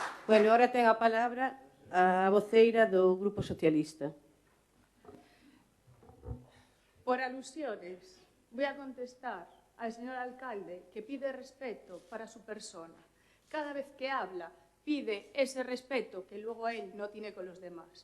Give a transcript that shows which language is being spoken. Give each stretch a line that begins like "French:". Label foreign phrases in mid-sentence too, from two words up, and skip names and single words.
Galician: Bueno, ahora ten a palabra a voceira do Grupo Socialista.
Spanish: Por alusiones, voy a contestar al señor alcalde que pide respeto para su persona. Cada vez que habla, pide ese respeto que luego él no tiene con los demás.